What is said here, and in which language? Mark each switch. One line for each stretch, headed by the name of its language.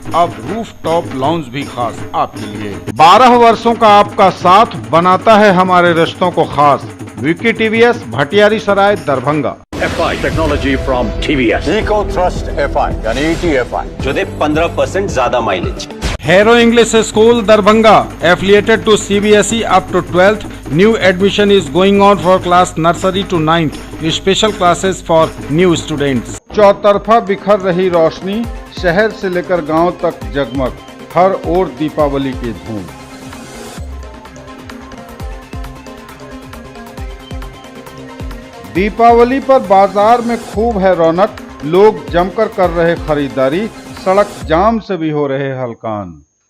Hindi: अब roof top lounge भी खास आपके लिए। 12 वर्षों का आपका साथ बनाता है हमारे रिश्तों को खास। Vicky TVS, Bhatiyari Sarai Darbhanga.
English: FI technology from TVS। Eco thrust FI यानी ETFI
Hindi: जो दे 15% ज्यादा mileage.
English: Hero English School Darbhanga, affiliated to CBSE up to 12th. New admission is going on for class nursery to 9th. Special classes for new students.
Hindi: चौतरफा बिखर रही रोशनी, शहर से लेकर गांव तक जगमग, हर ओर दीपावली की धूम। दीपावली पर बाजार में खूब है रौनक, लोग जमकर कर रहे खरीदारी, सड़क जाम से भी हो रहे हलकान।